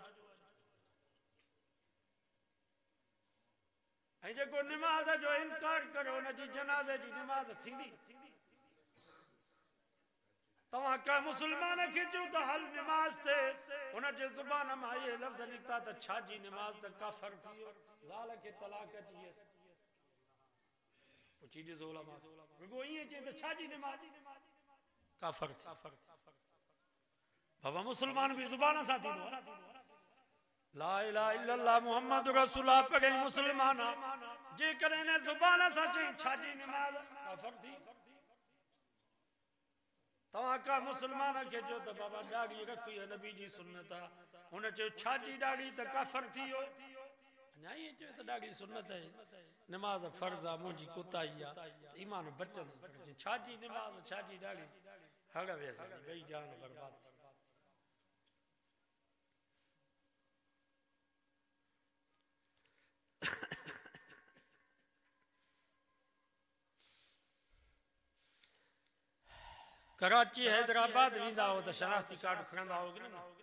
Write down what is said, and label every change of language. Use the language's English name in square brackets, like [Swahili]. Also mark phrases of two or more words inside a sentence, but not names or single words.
[Sindhi] ऐं जेको नमाज जो इनकार करो उन जी जनाज़े जी नमाज थींदी तव्हां का मुसलमान खे चओ त हल नमाज ते उन जे ज़ुबान मां इहे लफ़्ज़ निकिता त छाजी नमाज त काफ़र थी वियो ज़ाल खे तलाक अची वियसि पुछी ॾिसो उलमा रुॻो ईअं चए त छाजी नमाज काफ़र थी बाबा मुसलमान बि ज़ुबान सां थींदो [Arabic] لا إله إلا الله محمد رسول الله [Sindhi] पढ़े मुसलमान जेकॾहिं इन ज़ुबान सां चई छाजी नमाज काफ़र थी तव्हां का मुसलमान खे चओ त बाबा ॾाढ़ी रखी आहे नबी जी सुन्नत आहे हुन चयो छाजी ॾाढ़ी त काफ़र थी वियो अञा ईअं चयो त ॾाढ़ी सुन्नत आहे नमाज़ फ़र्ज़ आहे मुंहिंजी कुताई आहे ईमान बचंदुसि छाजी नमाज़ छाजी ॾाढ़ी हड़ वियसि ॿई जान बर्बाद कराची हैदराबाद वेंदा हो त शनाख्ती कार्ड खणंदा हो की न